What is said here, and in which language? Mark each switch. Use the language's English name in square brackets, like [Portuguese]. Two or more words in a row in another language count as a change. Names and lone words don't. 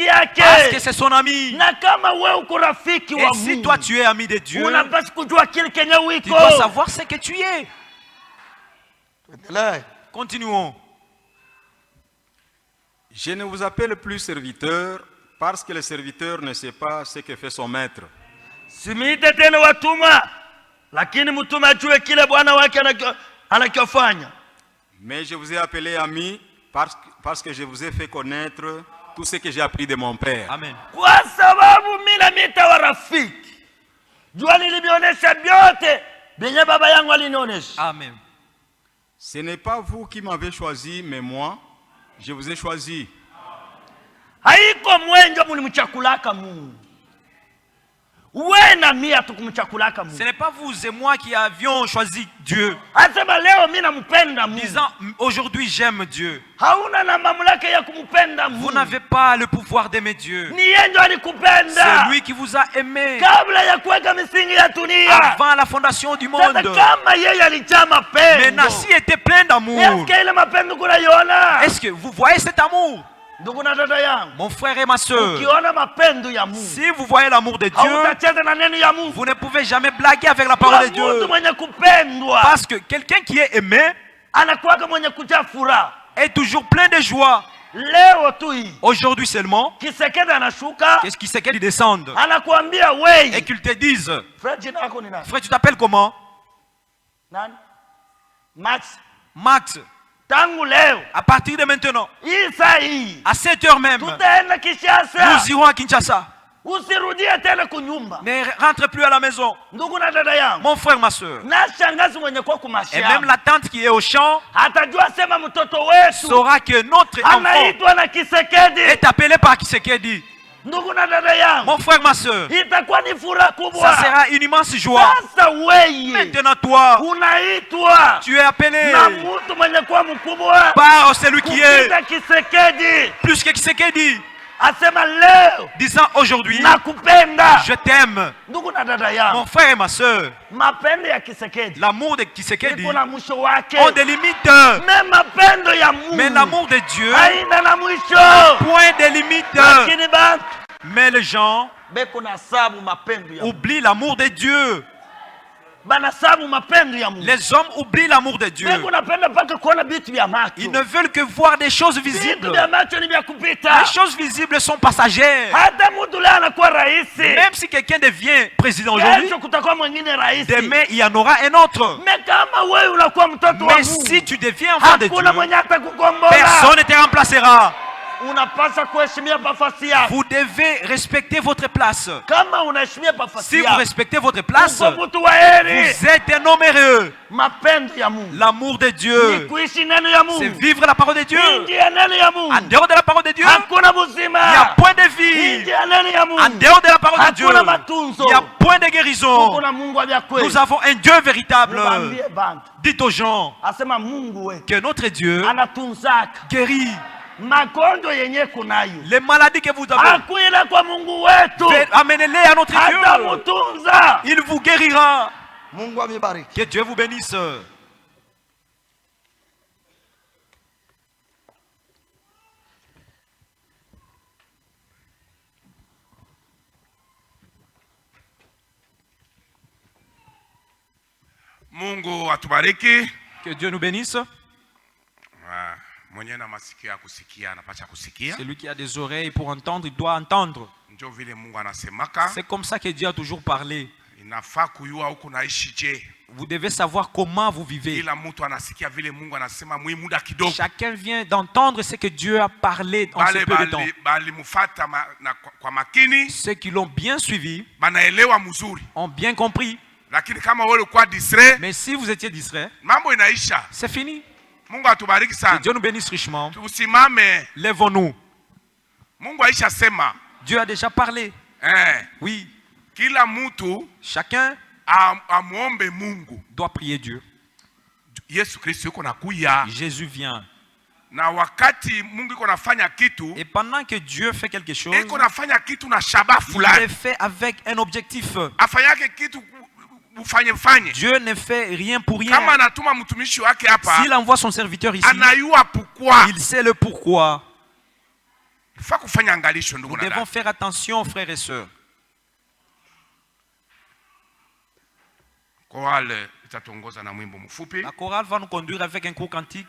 [French] parce que [Swahili] yake. [French] c'est son ami. [Swahili] Na kama wewe uko rafiki [French] Et [Swahili] wa si Mungu, [French] toi tu es ami de Dieu, [Swahili] unapaswa kujua kile kenye [French] tu [Swahili] wiko. [French] dois savoir ce que tu es. Continuons. Je ne vous appelle plus serviteur parce que le serviteur ne sait pas ce que fait son maître. [Swahili] Simiite tena watuma, lakini mtume ajue kile bwana wake anakifanya. [French] Mais je vous ai appelé ami parce que je vous ai fait connaître tout ce que j'ai appris de mon Père. Amen. [Swahili] Kwa sababu mimi namita wa rafiki. Jua nilinionyesha vyote benye baba yangu alinionyesha. Amen. [French] Ce n'est pas vous qui m'avez choisi, mais moi, je vous ai choisi. [Swahili] Haiko mwenjo mulimchakulaka Mungu. wewe na mimi hatukumchakulaka Mungu. [French] Ce n'est pas vous et moi qui avions choisi Dieu. [Swahili] Asema leo mimi nampenda Mungu. [French] Disant aujourd'hui j'aime Dieu. [Swahili] Hauna na mamlaka ya kumpenda Mungu. [French] Vous n'avez pas le pouvoir d'aimer Dieu. [Swahili] Ni yeye ndiye alikupenda. [French] C'est lui qui vous a aimé [Swahili] Kabla ya kuweka misingi ya dunia. [French] avant la fondation du [Swahili] Sasa [French] monde. [Swahili] kama yeye alijaa mapendo. [French] Maintenant, s'il était plein d'amour, Est-ce que [Swahili] ile mapendo kunaiona? [French] est-ce que vous voyez cet amour? [Swahili] Ndugu na dada yangu. [French] Mon frère et ma soeur, [Swahili] Ukiona mapendo ya Mungu. [French] si vous voyez l'amour de Dieu, [Swahili] Hautacheza na neno ya Mungu. [French] vous ne pouvez jamais blaguer avec la parole de Dieu. [Swahili] Mtu mwenye kupendwa. [French] Parce que quelqu'un qui est aimé [Swahili] Anakuwa mwenye kujaa furaha. [French] est toujours plein de joie. [Swahili] Leo tu hii. [French] Aujourd'hui seulement, [Swahili] Kisekedi anashuka. [French] qu'est-ce qui c'est qu'ils descendent [Swahili] Anakuambia [French] et [Swahili] wewe. [French] qu'ils te disent, [Swahili] Fred jina lako ni nani? [French] frère, tu t'appelles comment? [Swahili] Nani? Max. Max. Tangu leo. [French] À partir de maintenant, [Swahili] Hii saa hii. [French] à 7 heures même, [Swahili] Tutaenda Kinshasa. [French] nous irons à Kinshasa. [Swahili] Usirudie tena kunyumba. [French] Ne rentre plus à la maison. [Swahili] Ndugu na dada yangu. [French] Mon frère, ma soeur, [Swahili] Na shangazi mwenye kwa [French] et [Swahili] kumashamba. [French] même la tante qui est au champ [Swahili] Atajua sema mtoto wetu [French] saura que notre enfant [Swahili] anaitwa na Kisekedi. [French] est appelé par Kisekedi. [Swahili] Ndugu na dada yangu. [French] Mon frère, ma soeur, [Swahili] Itakuwa ni furaha [French] ça [Swahili] kubwa. [French] sera une immense joie. [Swahili] Sasa wewe [French] Maintenant, toi, [Swahili] unaitwa [French] tu es appelé [Swahili] na mtu mwenye kuwa mkubwa [French] par celui qui est [Swahili] kupita Kisekedi. [French] plus que Kisekedi, [Swahili] Asema leo [French] disant aujourd'hui, [Swahili] nakupenda. [French] je t'aime. [Swahili] Ndugu na dada [French] Mon [Swahili] yangu, [French] frère et ma soeur, [Swahili] mapendo ya Kisekedi [French] l'amour de Kisekedi [Swahili] iko na mwisho wake. [French] ont des limites. [Swahili] Me mapendo ya Mungu [French] Mais l'amour de Dieu, [Swahili] haina na mwisho. [French] point de limites. [Swahili] Lakini bantu [French] Mais les gens [Swahili] beko na sabu mapendo ya Mungu. [French] oublient l'amour de Dieu. [Swahili] Bana sabu mapendo ya Mungu. [French] Les hommes oublient l'amour de Dieu. [Swahili] Beko napenda paka kuona vitu vya macho. [French] Ils ne veulent que voir des choses [Swahili] Vitu [French] visibles. [Swahili] vya macho ni vya kupita. [French] Les choses visibles sont passagères. [Swahili] Hata mtu leo anakuwa rais. [French] Même si quelqu'un devient président aujourd'hui, [Swahili] Kesho kutakuwa mwingine rais. [French] demain il y en aura un autre. [Swahili] Me kama wewe unakuwa mtoto wa [French] Mais [Swahili] Mungu. [French] si tu deviens enfant de [Swahili] Hakuna [French] Dieu, [Swahili] mwenye atakukombola. [French] personne ne te remplacera. [Swahili] Unapaswa kuheshimia nafasi yako. [French] Vous devez respecter votre place. [Swahili] Kama unaheshimia nafasi [French] Si vous [Swahili] yako. [French] respectez votre place, [Swahili] Uko mtu wa heri. [French] vous êtes un homme heureux. [Swahili] Mapendo ya Mungu. [French] L'amour de [Swahili] Ni [French] Dieu, [Swahili] kuishi neno ya [French] c'est [Swahili] Mungu. [French] vivre la parole de Dieu. [Swahili] Nje ya neno ya Mungu. [French] En dehors de la parole de Dieu, [Swahili] Hakuna [French] il n'y a [Swahili] buzima. [French] point de vie. [Swahili] Nje ya neno ya [French] En [Swahili] Mungu. [French] dehors de la parole de Dieu, [Swahili] Hakuna matunzo. [French] il n'y a point de guérison. [Swahili] Kuna Mungu wa kweli. [French] Nous avons un Dieu véritable. [Swahili] Mwambie bantu. [French] Dites aux gens [Swahili] Asema Mungu wetu [French] que notre Dieu [Swahili] anatunzaka [French] guérit [Swahili] magonjwa yenye kunayo. [French] les maladies que vous avez. [Swahili] Akuile kwa Mungu wetu. [French] Amenez-les à notre Dieu. [Swahili] Atamutunza. [French] Il vous guérira. [Swahili] Mungu amebariki. [French] Que Dieu vous bénisse. [Swahili] Mungu atubariki. [French] Que Dieu nous bénisse. [Swahili] Mwenye na masikio ya kusikia anapaswa kusikia. [French] Celui qui a des oreilles pour entendre, il doit entendre. [Swahili] Ndio vile Mungu anasemaka. [French] C'est comme ça que Dieu a toujours parlé. [Swahili] Inafaa kujua huko naishi je. [French] Vous devez savoir comment vous vivez. [Swahili] Kila mtu anasikia vile Mungu anasema mwi muda kidogo. [French] Chacun vient d'entendre ce que Dieu a parlé en ce peu de temps. [Swahili] Bali mufata kwa makini. [French] Ceux qui l'ont bien suivi [Swahili] banaelewa mzuri. [French] Ont bien compris. [Swahili] Lakini kama wewe ulikuwa distrait, [French] mais si vous étiez distrait, [Swahili] mambo inaisha. [French] C'est fini. [Swahili] Mungu atubariki sana. [French] Que Dieu nous bénisse richement. [Swahili] Tusimame. [French] Lèvons-nous. [Swahili] Mungu aisha sema. [French] Dieu a déjà parlé. Oui. [Swahili] Kila mtu [French] chacun [Swahili] amuombe Mungu. [French] Doit prier Dieu. [Swahili] Yesu Kristo yuko nakuya. [French] Jésus vient. [Swahili] Na wakati Mungu yuko nafanya kitu, [French] et pendant que Dieu fait quelque chose, [Swahili] yuko nafanya kitu na shabaha fulani. [French] Il le fait avec un objectif. [Swahili] Afanyake kitu [French] Dieu ne fait rien pour rien. [Swahili] Kama anatuma mtumishi wake hapa, [French] s'il envoie son serviteur ici, [Swahili] anayua pourquoi. [French] Il sait le pourquoi. Nous devons faire attention, frères et sœurs. La chorale va nous conduire avec un court cantique.